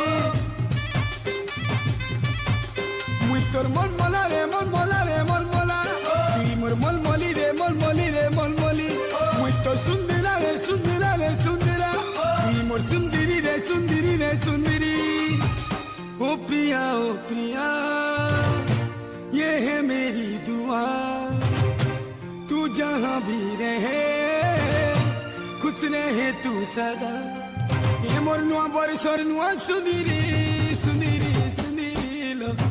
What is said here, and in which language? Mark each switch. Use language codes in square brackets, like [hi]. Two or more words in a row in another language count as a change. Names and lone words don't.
[spv] Tor mol mola re mol mola re mol mola, mor mol moli re mol moli re mol moli. Tor sundira re sundira re sundira, mor sundiri re sundiri re sundiri. [hi] ओ प्रिया ये है मेरी दुआ, तू जहाँ भी रहे खुश रहे तू सदा। [spv] ये मोर नुआ बरसर नुआ सुंदरी सुंदरी सुंदरी लो।